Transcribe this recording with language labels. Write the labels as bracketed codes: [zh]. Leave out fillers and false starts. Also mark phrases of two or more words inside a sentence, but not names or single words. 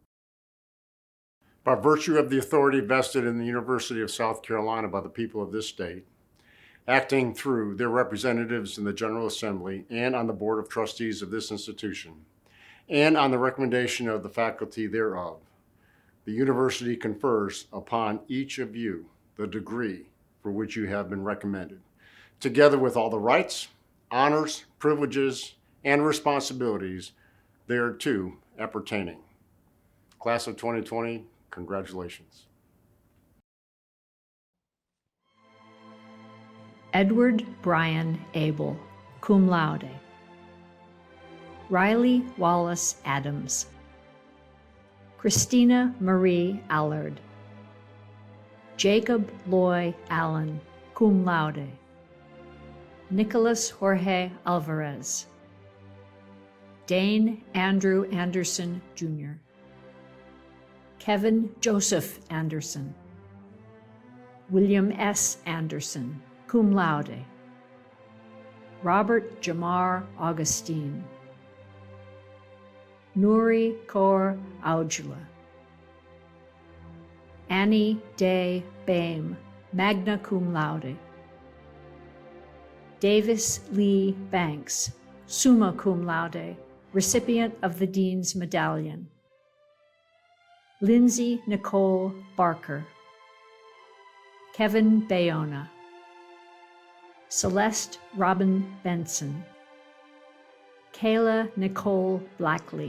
[en] By virtue of the authority vested in the University of South Carolina by the people of this state, acting through their representatives in the General Assembly and on the Board of Trustees of this institution, and on the recommendation of the faculty thereof, the university confers upon each of you the degree for which you have been recommended, together with all the rights, honors, privileges, and responsibilities thereto appertaining. Class of 2020, congratulations. Edward Brian Abel, [la] cum laude. [en] Riley Wallace Adams. Christina Marie Allard. Jacob Loy Allen, [la] cum laude. [en] Nicholas Jorge Alvarez. Dane Andrew Anderson, Jr. Kevin Joseph Anderson. William S. Anderson, [la] cum laude. [en] Robert Jamar Augustine. Nuri Kaur Aujla. Annie Day Boehm, [la] magna cum laude. [en] Davis Lee Banks, [la] summa cum laude, [en] recipient of the Dean's Medallion. Lindsay Nicole Barker. Kevin Bayona. Celeste Robin Benson. Kayla Nicole Blackley.